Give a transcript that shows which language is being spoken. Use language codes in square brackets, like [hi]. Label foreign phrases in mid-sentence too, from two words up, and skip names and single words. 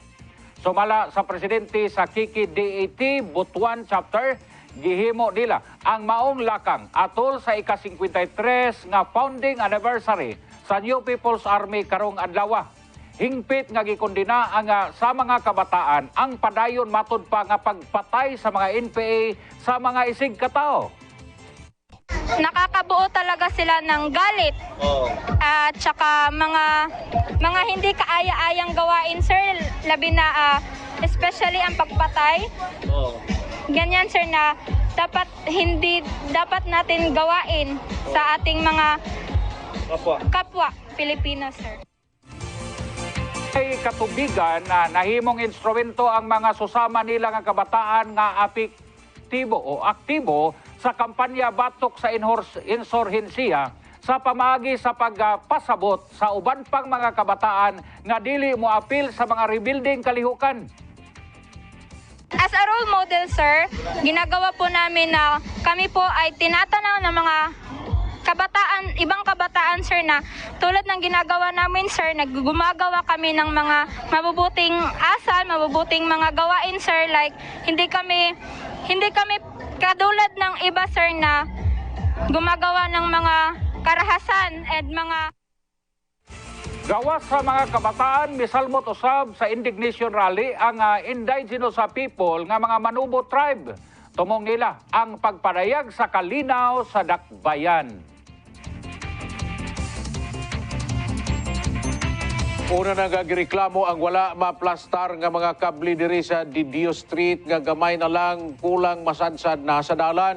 [ceb] Sumala sa presidente sa Kiki DET Butuan Chapter, gihimo nila ang maong lakang atol sa ika-53 nga founding anniversary sa New People's Army karong adlaw. Hingpit nga gikondina ang sa mga kabataan ang padayon matud pa nga pagpatay sa mga NPA sa mga isig katao. [tl] Nakakabuo talaga sila ng galit at saka mga hindi kaaya-ayang gawain, sir, [ceb] labi na [tl] especially ang pagpatay. Ganyan, sir, na dapat natin gawain sa ating mga kapwa Pilipino, sir. [ceb] Ay katubigan na nahimong instrumento ang mga susama nila nga kabataan nga aktibo sa kampanya batok sa insurhensiya sa pamaagi sa pagpasabot sa uban pang mga kabataan nga dili moapil sa mga rebuilding kalihukan. [en] As a role model, [tl] sir, ginagawa po namin na kami po ay tinatanaw ng mga ibang kabataan, sir, na tulad ng ginagawa namin, sir, naggumagawa kami ng mga mabubuting asal, mabubuting mga gawain, sir, like hindi kami katulad ng iba, sir, na gumagawa ng mga karahasan at mga [ceb] gawas sa mga kabataan, misalmot usab sa [en] indignation rally [ceb] ang [en] indigenous people [ceb] nga mga Manubo tribe. Tumong nila ang pagpadayag sa kalinaw sa dakbayan. Una nagagireklamo ang wala maplastar nga mga kabli diri sa Didio Street nga gamay na lang kulang masadsad na sa dalan.